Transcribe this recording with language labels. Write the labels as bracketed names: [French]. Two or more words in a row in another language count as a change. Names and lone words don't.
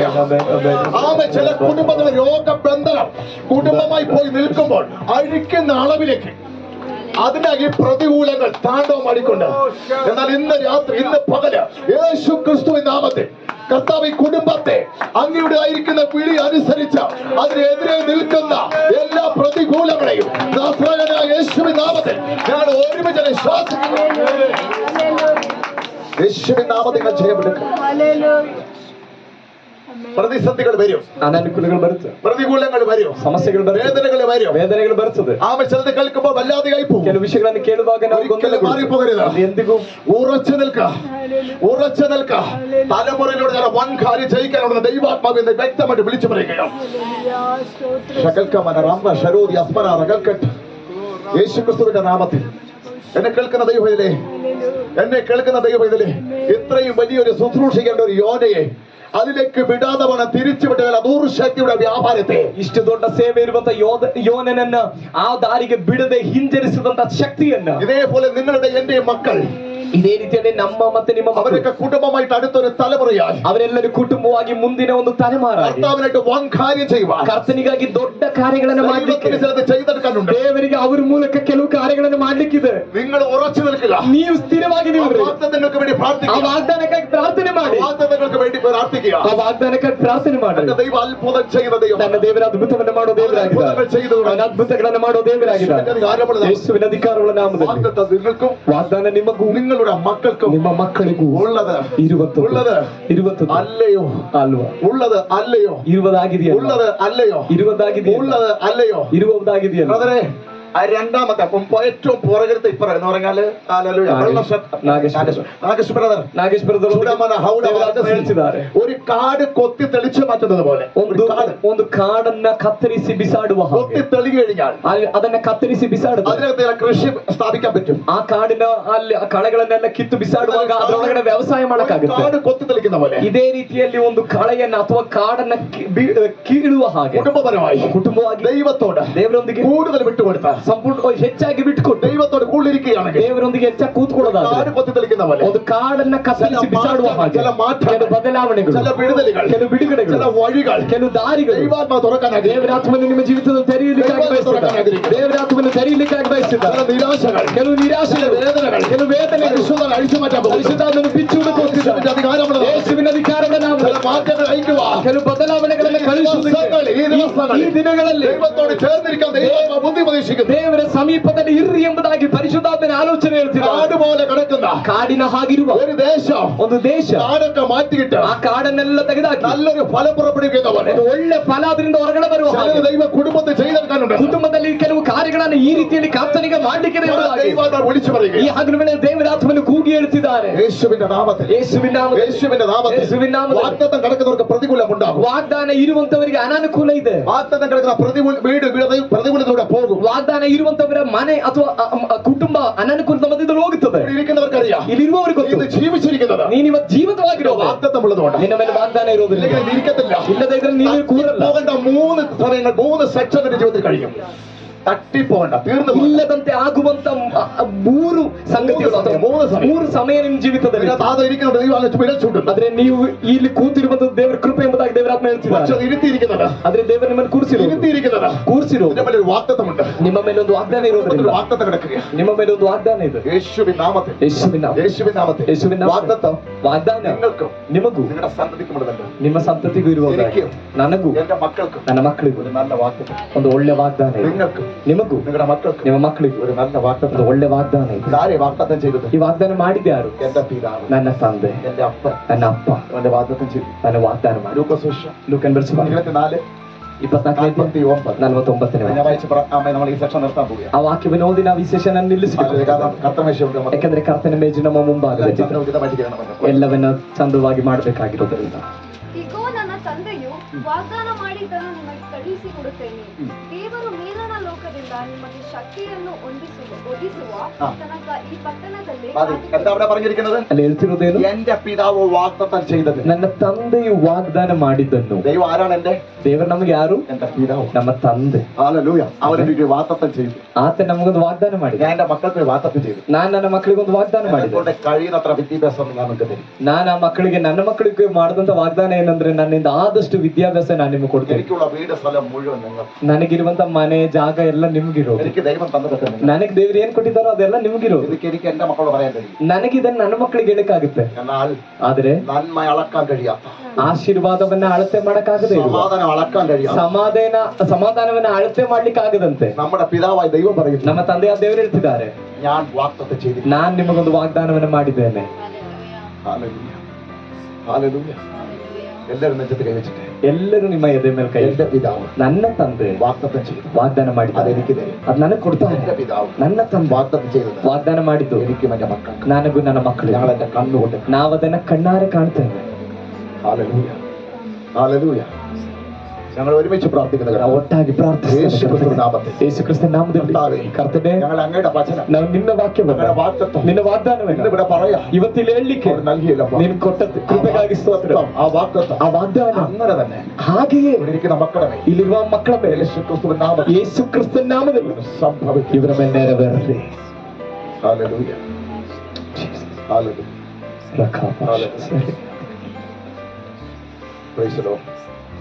[Malayalam] ആമേ, ചില കുടുംബത്തിലെ രോഗബന്ധനം കുടുംബമായി പോയി നിൽക്കുമ്പോൾ അഴിക്കുന്ന അളവിലേക്ക് അതിന്റെ ഈ പ്രതികൂലങ്ങൾ താണ്ഡവം ആടിക്കൊണ്ട്, എന്നാൽ ഇന്ന് രാത്രി, ഇന്ന് പകല് യേശു ക്രിസ്തുവിൻ നാമത്തിൽ കർത്താവ് ഈ കുടുംബത്തെ അങ്ങയുടെ ആയിരിക്കുന്ന വിളി അനുസരിച്ച് അതിനെതിരെ നിൽക്കുന്ന എല്ലാ പ്രതികൂലങ്ങളെയും നസ്രായനായ യേശുവിൻ നാമത്തിൽ ഞങ്ങൾ ഒരുമിച്ച് ശ്വാസിക്കുന്നു. യേശുവിൻ നാമത്തിൽ നിങ്ങൾ ജയമെടുക്കും. പ്രതിസന്ധികൾ വരും, [Kannada] ಅನಾನುಕೂಲಗಳು ಬರುತ್ತೆ, [Malayalam] പ്രതികൂലങ്ങൾ വരും, [Kannada] ಸಮಸ್ಯೆಗಳು ಬರುತ್ತೆ, [Malayalam] വേദനകൾ വരും, [Kannada] ವೇದನೆಗಳು ಬರ್ತದೆ. [Malayalam] ചിലത് കേൾക്കുമ്പോൾ വല്ലാതെയായി പോകും. [Kannada] ಕೆಲವು ವಿಷಯಗಳನ್ನು ಕೇಳುವಾಗ ನಾವು [Malayalam] മാറിപ്പോകരുത്. [Kannada] ಎಂದಿಗೂ [Malayalam] ഉറച്ചു നിൽക്ക, ഉറച്ചു നിൽക്ക. തലമുറയിലൂടെ ഞാൻ വൻ കാര്യം ജയിക്കാനുള്ള ദൈവാത്മാവിനെ വ്യക്തമായിട്ട് വിളിച്ചു പറയുകയാണ്. യേശുക്രിസ്തുവിന്റെ നാമത്തിൽ എന്നെ കേൾക്കുന്ന ദൈവത്തിലെ, എന്നെ കേൾക്കുന്ന ദൈവത്തിലെ, ഇത്രയും വലിയൊരു ശുശ്രൂഷിക്കേണ്ട ഒരു യോനയെ അതിലേക്ക് വിടാതെ വേണം തിരിച്ചുവിട്ടാൽ ദൂർശക്തിയുടെ വ്യാപാരത്തെ, [Kannada] ಇಷ್ಟು ದೊಡ್ಡ ಸೇವೆ ಇರುವಂತ ಯೋನನನ್ನ ಆ ದಾರಿಗೆ ಬಿಡದೆ ಹಿಂಜರಿಸಿದಂತ ಶಕ್ತಿಯನ್ನ [Malayalam] ഇതേപോലെ നിങ്ങളുടെ എന്റെ മക്കൾ, [Kannada] ಇದೇ ರೀತಿಯಲ್ಲಿ ನಮ್ಮ ಮತ್ತೆ ನಿಮ್ಮ [Malayalam] അവരൊക്കെ കുടുംബമായിട്ട് അടുത്തൊരു തലമുറയായി [Kannada] ಅವರೆಲ್ಲರೂ ಕುಟುಂಬವಾಗಿ ಮುಂದಿನ ಒಂದು ತಲೆಮಾರಾಗಿ [Malayalam] കർത്താവിനായിട്ട് വൻ കാര്യം ചെയ്യുവാൻ, [Kannada] ಕರ್ತನಿಗಾಗಿ ದೊಡ್ಡ ಕಾರ್ಯಗಳನ್ನು ಮಾಡಲಿಕ್ಕೆ, [Malayalam] ചിലത് ചെയ്തെടുക്കാനുണ്ട്. [Kannada] ದೇವರಿಗೆ ಅವರ ಮೂಲಕ ಕೆಲವು ಕಾರ್ಯಗಳನ್ನು ಮಾಡ್ಲಿಕ್ಕಿದೆ. [Malayalam] നിങ്ങൾ ഉറച്ചു നിൽക്കുക. [Kannada] ನೀವು ಸ್ಥಿರವಾಗಿ ನಿಲ್ರಿ. [Malayalam] വാഗ്ദത്തങ്ങൾക്ക് വേണ്ടി [Kannada] ಆ [Malayalam] പ്രാർത്ഥിക്കുക. [Kannada] ವಾಗ್ದಾನಕ್ಕಾಗಿ ಪ್ರಾರ್ಥನೆ ಮಾಡಿ. [Malayalam] വാഗ്ദത്തങ്ങൾക്ക് വേണ്ടി പ്രാർത്ഥിക്കുക. [Kannada] ಆ ವಾಗ್ದಾನಕ್ಕಾಗಿ ಪ್ರಾರ್ಥನೆ ಮಾಡಿ. [Malayalam] എന്റെ ദൈവം അത്ഭുതം ചെയ്യുന്ന ദൈവം. [Kannada] ನನ್ನ ದೇವರ ಅದ್ಭುತವನ್ನು ಮಾಡೋ ದೇವರಾಗಿದ್ದಾರೆ. ಅವನ ಅದ್ಭುತಗಳನ್ನು ಮಾಡೋ ದೇವರಾಗಿದ್ದಾರೆ. ಯೇಸುವಿನ ಅಧಿಕಾರಗಳ ನಾಮದಲ್ಲಿ [Malayalam] വാഗ്ദത്തം നിങ്ങൾക്കും [Kannada] ವಾಗ್ದಾನ ನಿಮಗೂ [Malayalam] നിങ്ങളുടെ മക്കൾക്കും [Kannada] ನಿಮ್ಮ ಮಕ್ಕಳಿಗೂ [Malayalam] ഉള്ളത് [Kannada] ಇರುವಂತದ್ದು [Malayalam] അല്ലയോ [Kannada] ಅಲ್ವಾ? [Malayalam] ഉള്ളത് അല്ലയോ [Kannada] ಇರುವುದಾಗಿದೆಯಲ್ಲ? [Malayalam] ഉള്ളത് അല്ലയോ [Kannada] ಇರುವುದಾಗಿದೆಯಲ್ಲ? [Malayalam] ഉള്ളത് അല്ലയോ [Kannada] ಇರುವುದಾಗಿದೆಯಲ್ಲ? [Malayalam] ബ്രദറെ, ആ രണ്ടാമത്തെ ഏറ്റവും പുറകിലത്തെ ഇപ്പറ എന്ന് പറഞ്ഞാല് നാഗേഷ് ബ്രദർ [Kannada] ಹೇಳ್ತಿದ್ದಾರೆ, [Malayalam] ഒരു കാട് കൊത്തി തെളിച്ചു മാറ്റുന്നത് പോലെ [Kannada] ಒಂದು ಕಾಡನ್ನ ಕತ್ತರಿಸಿ ಬಿಸಾಡುವ [Malayalam] കൊത്തി തെളി കഴിഞ്ഞാൽ [Kannada] ಅದನ್ನ ಕತ್ತರಿಸಿ ಬಿಸಾಡುದು, [Malayalam] അതിനകത്ത് കൃഷി സ്ഥാപിക്കാൻ പറ്റും. [Kannada] ಆ ಕಾಡಿನ ಅಲ್ಲಿ ಕಳೆಗಳನ್ನೆಲ್ಲ ಕಿತ್ತು ಬಿಸಾಡುವಾಗ ಅದರೊಳಗಡೆ ವ್ಯವಸಾಯ ಮಾಡಕ್ಕಾಗುತ್ತೆ. [Malayalam] കാട് കൊത്തി തെളിക്കുന്ന പോലെ [Kannada] ಇದೇ ರೀತಿಯಲ್ಲಿ ಒಂದು ಕಳೆಯನ್ನ ಅಥವಾ ಕಾಡನ್ನ ಕೀಳುವ ಹಾಗೆ ಕುಟುಂಬವಾಗಿ [Malayalam] ദൈവത്തോട് [Kannada] ದೇವರೊಂದಿಗೆ [Malayalam] കൂടുതൽ വിട്ടുകൊടുത്താൽ, [Kannada] ಸಂಪೂರ್ಣ ಹೆಚ್ಚಾಗಿ ಬಿಟ್ಟುಕೊಟ್ಟು [Malayalam] ദൈവത്തോട് കൂടുതലിരിക്കുകയാണെങ്കിൽ [Kannada] ದೇವರೊಂದಿಗೆ ಹೆಚ್ಚಾಗಿ ಕೂತ್ಕೊಳ್ಳೋದಾದ್ರೆ [Malayalam] കാട് കൊത്തി തെളിക്കുന്ന പോലെ [Kannada] ಒಂದು ಕಾಡನ್ನ ಕತ್ತರಿಸಿ ಬಿಸಾಡುವ ಹಾಗೆ ಕೆಲವು ಬದಲಾವಣೆಗಳು, [Malayalam] ചില വിടുതലുകൾ, [Kannada] ಕೆಲವು ಬಿಡುಗಡೆಗಳು, [Malayalam] ചില വഴികൾ [Kannada] ಕೆಲವು ದಾರಿಗಳು [Malayalam] ദൈവാത്മാ തുറക്കാൻ [Kannada] ದೇವರಾತ್ಮನ್ನು ನಿಮ್ಮ ಜೀವಿತದಲ್ಲಿ ತೆರೆಯಲಿಕ್ಕಾಗಿ ಬಯಸಿದ್ದಾರೆ. ದೇವರಾತ್ಮನ್ನು ತೆರೆಯಲಿಕ್ಕಾಗಿ ಬಯಸಿದ್ದಾರೆ. [Malayalam] നിരാശകൾ, [Kannada] ಕೆಲವು ನಿರಾಶೆಗಳು, [Malayalam] വേദനകൾ, [Kannada] ಕೆಲವು ವೇದನೆಗಳು [Malayalam] പരിശുദ്ധനെ അഴിച്ചു മാറ്റാൻ പോകുന്നു. [Kannada] ಪರಿಶುದ್ಧಾತ್ಮನು ಬಿಚ್ಚುವುದಕ್ಕೆ ಹೋಗ್ತಿದ್ದಾರೆ. [Malayalam] അധികാരമുള്ള [Kannada] ಯೇಸುವಿನ ಅಧಿಕಾರದ ನಾಮದಲ್ಲಿ [Malayalam] ചില മാറ്റങ്ങൾ അയക്കുക. [Kannada] ಕೆಲವು ಬದಲಾವಣೆಗಳನ್ನು ಕಳುಹಿಸುವುದಕ್ಕೆ ಈ ದಿನಗಳಲ್ಲಿ [Malayalam] ദൈവത്തോട് ചേർന്നിരിക്കാൻ ദൈവാത്മാ ബുദ്ധി ഉപദേശിക്കുന്നു. [Kannada] ದೇವರ ಸಮೀಪದಲ್ಲಿ ಇರ್ರಿ ಎಂಬುದಾಗಿ ಪರಿಶುದ್ಧಾತ್ಮನ ಆಲೋಚನೆ ಹೇಳ್ತಿದ್ದಾರೆ. [Malayalam] കാട് പോലെ കിടക്കുന്ന [Kannada] ಕಾಡಿನ ಹಾಗಿರುವ [Malayalam] ഒരു ദേശം, [Kannada] ಒಂದು ದೇಶ, [Malayalam] കാടൊക്കെ മാറ്റിയിട്ട് [Kannada] ಆ ಕಾಡನ್ನೆಲ್ಲ ತೆಗೆದಾಕಿ [Malayalam] നല്ലൊരു ഫലം പുറപ്പെടുവിക്കുന്ന പോലെ [Kannada] ಒಂದು ಒಳ್ಳೆ ಫಲ ಅದರಿಂದ ಹೊರಗಡೆ ಬರುವ ಹಾಗೆ [Malayalam] ചിലർ ദൈവ കുടുംബത്തെ ചെയ്തെടുക്കാനുണ്ട്. [Kannada] ಕುಟುಂಬದಲ್ಲಿ ಕೆಲವು ಕಾರ್ಯಗಳನ್ನು ಈ ರೀತಿಯಲ್ಲಿ ಕರ್ತನಿಗೆ ಮಾಡಲಿಕ್ಕೆ [Malayalam] ദൈവാത്മാ വിളിച്ചു പറയുക. [Kannada] ಈ ಹಗಲಿನ ದೇವರಾತ್ಮನು ಕೂಗಿ ಹೇಳ್ತಿದ್ದಾರೆ. [Malayalam] യേശുവിന്റെ നാമത്തിൽ, [Kannada] ಯೇಸುವಿನ ನಾಮದಲ್ಲಿ, [Malayalam] യേശുവിന്റെ നാമത്തിൽ, [Kannada] ಯೇಸುವಿನ ನಾಮದಲ್ಲಿ [Malayalam] വാഗ്ദത്തം കിടക്കുന്നവർക്ക് പ്രതികൂലം ഉണ്ടാകും. [Kannada] ವಾಗ್ದಾನ ಇರುವಂತವರಿಗೆ ಅನಾನುಕೂಲ ಇದೆ. [Malayalam] വാഗ്ദത്തം കിടക്കുന്ന പ്രതികൂലത്തിലൂടെ പോകും. [Kannada] ವಾಗ್ದಾನ ಇರುವಂತವರ ಮನೆ ಅಥವಾ ಕುಟುಂಬ ಅನಾನುಕೂಲದ ಮಧ್ಯದಲ್ಲಿ ಹೋಗುತ್ತದೆ. [Malayalam] ഇരിക്കുന്നവർക്കറിയാം, [Kannada] ಇಲ್ಲಿರುವವರಿಗೆ ಗೊತ್ತು, [Malayalam] ഇത് ജീവിച്ചിരിക്കുന്നത് [Kannada] ನೀನು ಇವತ್ತು ಜೀವಿತವಾಗಿರೋ [Malayalam] വാഗ്ദത്തമുള്ളതുകൊണ്ട്. [Kannada] ನಿನ್ನ ಮೇಲೆ ವಾಗ್ದಾನ ಇರೋದಿಲ್ಲ. [Malayalam] ഇരിക്കത്തില്ല. [Kannada] ಇಲ್ಲದೆ ಇದ್ರೆ ನೀನು ಕೂರಲ್ಲ. [Malayalam] പോകേണ്ട 3 സമയങ്ങൾ, 3 സെക്ഷൻ നിന്റെ ജീവിതത്തിൽ കഴിയും. തട്ടിപ്പോകണ്ട, തീർന്നു പോകണ്ട. [Kannada] ಇಲ್ಲದಂತೆ ಆಗುವಂತ ಮೂರು ಸಂಗತಿಗಳು ಅಥವಾ ಮೂರು ಸಮಯ ನಿಮ್ಮ ಜೀವಿತದಲ್ಲಿ [Malayalam] ഇതിനകത്ത് ആദ്യം ഇരിക്കുന്ന ദൈവാലയം വിരൽ ചൂണ്ടുന്നു. [Kannada] ಆದ್ರೆ ನೀವು ಇಲ್ಲಿ ಕೂತಿರುವಂತದ್ದು ದೇವರ ಕೃಪೆ ಎಂಬುದಾಗಿ ದೇವರಾತ್ಮ [Malayalam] പക്ഷെ [Kannada] ಹೇಳ್ತಿದ್ದಾರೆ. [Malayalam] അത് ഇരുത്തിയിരിക്കുന്നത് [Kannada] ಆದ್ರೆ ದೇವರು ನಿಮ್ಮನ್ನು ಕೂರಿಸಿರೋ [Malayalam] ഇതിന്റെ മേലെ ഒരു വാഗ്ദത്തമുണ്ട്. [Kannada] ನಿಮ್ಮ ಮೇಲೆ ಒಂದು ವಾಗ್ದಾನ ಇರೋದ್ರಿಂದ [Malayalam] വാഗ്ദത്തം കിടക്കുക. [Kannada] ನಿಮ್ಮ ಮೇಲೆ ಒಂದು ವಾಗ್ದಾನ ಇದೆ. [Malayalam] യേശുവിൻ നാമത്തിൽ, [Kannada] ಯೇಸುವಿನ ನಾಮ- [Malayalam] യേശുവിൻ നാമത്തിൽ [Kannada] ಯೇಸುವಿನ ನಾಮ- [Malayalam] വാഗ്ദത്തം [Kannada] ವಾಗ್ದಾನ [Malayalam] നിങ്ങൾക്കും [Kannada] ನಿಮಗೂ [Malayalam] നിങ്ങളുടെ സന്തതിക്കും ഉള്ളതല്ല. [Kannada] ನಿಮ್ಮ ಸಂತತಿಗೂ ಇರುವಾಗ [Malayalam] എനിക്കും [Kannada] ನನಗೂ [Malayalam] എന്റെ മക്കൾക്കും [Kannada] ನನ್ನ ಮಕ್ಕಳಿಗೂ [Malayalam] ഒരു നല്ല വാഗ്ദത്തം. [Kannada] ಒಂದು ಒಳ್ಳೆ ವಾಗ್ದಾನ ಇದೆ. [Malayalam] നിങ്ങൾക്കും [Kannada] ನಿಮಗೂ [Malayalam] നിങ്ങളുടെ മക്കൾക്കും [Kannada] ನಿಮ್ಮ ಮಕ್ಕಳಿಗೂ [Malayalam] ഒരു നല്ല വാഗ്ദത്തം. [Kannada] ಒಂದು ಒಳ್ಳೆ ವಾಗ್ದಾನ ಇದೆ. [Malayalam] ഇതാരെ വാഗ്ദത്തം ചെയ്തത്? [Kannada] ಈ ವಾಗ್ದಾನ ಮಾಡಿದ ಯಾರು? [Malayalam] എന്റെ പിതാവ്, [Kannada] ನನ್ನ ತಂದೆ, [Malayalam] എന്റെ അപ്പൻ [Kannada] ನನ್ನ ಅಪ್ಪ [Malayalam] അവന്റെ വാഗ്ദത്തം ചെയ്തു. [Kannada] ನನ್ನ ವಾಗ್ದಾನ ಮಾಡಿ. [Malayalam] ലൂക്കോസ് [Kannada] ಲೂಕನ್ ಬರ್ಸುವ [Malayalam] 24:49. [Kannada] 24:49 [Malayalam] ഞാൻ വായിച്ച് നമ്മൾ ഈ സെക്ഷൻ നിർത്താൻ പോവുകയാണ്. [Kannada] ಆ ವಾಕ್ಯವನ್ನು ಓದಿ ನಾವು ಈ ಸೆಷನ್ ಅನ್ನು ನಿಲ್ಲಿಸಬೇಕು. [Malayalam] കാരണം കർത്തമേശയുണ്ട്. [Kannada] ಯಾಕಂದ್ರೆ ಕರ್ತನ ಮೇಜು ನಮ್ಮ ಮುಂಭಾಗದಲ್ಲಿ ಎಲ್ಲವನ್ನ ಚಂದವಾಗಿ ಮಾಡಬೇಕಾಗಿರೋದ್ರಿಂದ. ಇಗೋ ನನ್ನ ತಂದೆಯು ವಾಗ್ದಾನ ಮಾಡಿದ್ದನ್ನು ನಿಮಗೆ ಕಳುಹಿಸಿಕೊಡುತ್ತೇನೆ. ದೇವರು ಮೇಲಣ ಲೋಕದಿಂದ ನಿಮಗೆ ಶಕ್ತಿಯನ್ನು ಒದಿಸುವ ತನಕ ಈ ಪಟ್ಟಣದಲ್ಲಿ [Malayalam] എന്താ അവിടെ പറഞ്ഞിരിക്കുന്നത്? [Kannada] ಅಲ್ಲಿ ಹೇಳ್ತಿರೋದೇನು? [Malayalam] എന്റെ പിതാവ് വാഗ്ദത്തം ചെയ്തത്. [Kannada] ನನ್ನ ತಂದೆಯು ವಾಗ್ದಾನ ಮಾಡಿದ್ದನ್ನು. [Malayalam] ദൈവം ആരാണ്? എന്റെ [Kannada] ದೇವರು ನಮಗೆ ಯಾರು? [Malayalam] എന്റെ പിതാവ്, [Kannada] ನಮ್ಮ ತಂದೆ. [Malayalam] ഹല്ലേലൂയ. അവരെനിക്ക് വാഗ്ദത്തം ചെയ്തു. [Kannada] ಆತ ನಮಗೊಂದು ವಾಗ್ದಾನ ಮಾಡಿದ. [Malayalam] ഞാൻ എന്റെ മക്കൾക്ക് വാഗ്ദത്തം ചെയ്തു. [Kannada] ನಾನು ನನ್ನ ಮಕ್ಕಳಿಗೆ ಒಂದು ವಾಗ್ದಾನ ಮಾಡಿದೆ. [Malayalam] കൊണ്ട് കഴിയുന്നത്ര വിദ്യാഭ്യാസം ഞാൻ നിങ്ങൾക്ക് തരും. [Kannada] ನಾನು ಆ ಮಕ್ಕಳಿಗೆ ನನ್ನ ಮಕ್ಕಳಿಗೆ ಮಾಡಿದಂತ ವಾಗ್ದಾನ ಏನಂದ್ರೆ ನನ್ನಿಂದ ಆದಷ್ಟು ವಿದ್ಯಾಭ್ಯಾಸ ನಾನು ನಿಮ್ಗೆ ಕೊಡ್ತೇನೆ. [Malayalam] എനിക്കുള്ള വീട് സ്ഥലം മുഴുവൻ നിങ്ങൾ. [Kannada] ನನಗಿರುವಂತ ಮನೆ ಜಾಗ ಎಲ್ಲ ನಿಮ್ಗಿರೋದು. [Malayalam] എനിക്ക് ദൈവം തന്നതൊക്കെ നിങ്ങൾ. [Kannada] ನನಗೆ ದೇವ್ರು ಏನ್ ಕೊಟ್ಟಿದ್ದಾರೋ ಅದೆಲ್ಲ ನಿಮ್ಗಿರೋದು. [Malayalam] എനിക്ക് എന്റെ മക്കളോട് പറയാൻ കഴിയും. [Kannada] ನನಗಿದನ್ನು ನನ್ನ ಮಕ್ಕಳಿಗೆ ಹೇಳಕ್ಕಾಗುತ್ತೆ. [Malayalam] എന്നാൽ [Kannada] ಆದ್ರೆ [Malayalam] നന്മ അളക്കാൻ കഴിയാത്ത, [Kannada] ಆಶೀರ್ವಾದವನ್ನ ಅಳತೆ ಮಾಡಕ್ಕಾಗದೆ ಇರುವ, [Malayalam] സമാധാനം അളക്കാൻ കഴിയാത്ത [Kannada] ಸಮಾಧಾನವನ್ನ ಅಳತೆ ಮಾಡ್ಲಿಕ್ಕೆ ಆಗದಂತೆ [Malayalam] നമ്മുടെ പിതാവായ ദൈവം പറയുന്നു, [Kannada] ನಮ್ಮ ತಂದೆಯ ದೇವರು ಹೇಳ್ತಿದ್ದಾರೆ, [Malayalam] ഞാൻ വാഗ്ദത്തം ചെയ്തിരിക്കുന്നു. [Kannada] ನಾನ್ ನಿಮಗೊಂದು ವಾಗ್ದಾನವನ್ನ ಮಾಡಿದ್ದೇನೆ. [Malayalam] ഹല്ലേലൂയ. ഹല്ലേലൂയ. എല്ലാവരും നെഞ്ചത്ത് കൈവച്ചിട്ട് [Kannada] ಎಲ್ಲರೂ ನಿಮ್ಮ ಎದೆ ಮೇಲೆ ಕೈ. [Malayalam] എന്റെ പിതാവ് [Kannada] ನನ್ನ ತಂದೆ [Malayalam] വാഗ്ദത്തം ചെയ്തു. [Kannada] ವಾಗ್ದಾನ ಮಾಡಿದ್ದಾರೆ, [Malayalam] അതെനിക്ക് തരും. [Kannada] ಅದ್ ನನಗೆ ಕೊಡ್ತಾರೆ. [Malayalam] എന്റെ പിതാവ് [Kannada] ನನ್ನ ತಂದೆ [Malayalam] വാഗ്ദത്തം ചെയ്തത് [Kannada] ವಾಗ್ದಾನ ಮಾಡಿದ್ದು [Malayalam] എനിക്കും എന്റെ മക്കൾക്ക്. [Kannada] ನನಗೂ ನನ್ನ ಮಕ್ಕಳು. [Malayalam] ഞങ്ങൾ എന്റെ കണ്ണുകൊണ്ട് [Kannada] ನಾವದನ್ನ ಕಣ್ಣಾರೆ ಕಾಣ್ತೇವೆ. [Malayalam] ഹല്ലേലൂയ. ഹല്ലേലൂയ. ഞങ്ങൾ ഒരുമിച്ച് പ്രാർത്ഥിക്കുന്ന [Kannada] ನಾವು ಒಟ್ಟಾಗಿ [Malayalam] യേശുക്രിസ്തുവിന്റെ നാമത്തിൽ, [Kannada] ಯೇಸುಕ್ರಿಸ್ತನ ನಾಮದಲ್ಲಿ ಕರ್ತನೆ, [Malayalam] ഞങ്ങൾ അങ്ങയുടെ വചനം, [Kannada] ನಾವು ನಿನ್ನ ವಾಕ್ಯವನ್ನ, [Malayalam] ഞങ്ങളുടെ വാഗ്ദത്തം [Kannada] ನಿನ್ನ ವಾಗ್ದಾನವನ್ನ [Malayalam] ഇവിടെ പറയാം. [Kannada] ಇವತ್ತಿಲ್ಲಿ ಹೇಳಲಿಕ್ಕೆ [Malayalam] അവർ നൽകിയല്ലപ്പ. [Kannada] ನೀನು ಕೊಟ್ಟ ಕೃಪೆಗಾಗಿ ಸ್ತೋತ್ರ. [Malayalam] ആ വാഗ്ദത്തം [Kannada] ಆ ವಾಗ್ದಾನ [Malayalam] അങ്ങനെ തന്നെ [Kannada] ಹಾಗೆಯೇ [Malayalam] ഇവിടെ ഇരിക്കുന്ന മക്കളുടെ മേൽ [Kannada] ಇಲ್ಲಿರುವ ಮಕ್ಕಳ ಮೇಲೆ [Malayalam] യേശുക്രിസ്തുവിന്റെ നാമത്തിൽ [Kannada] ಯೇಸುಕ್ರಿಸ್ತನ ನಾಮದಲ್ಲಿ [Malayalam] സംഭവിക്കും. [Kannada] ಇವರ ಮೇಲೆ ನೆರವೇರಲಿ. [Malayalam] ഹല്ലേലൂയ. ഹല്ലേലൂയ. ರಕಾಪ. [English] Praise the Lord.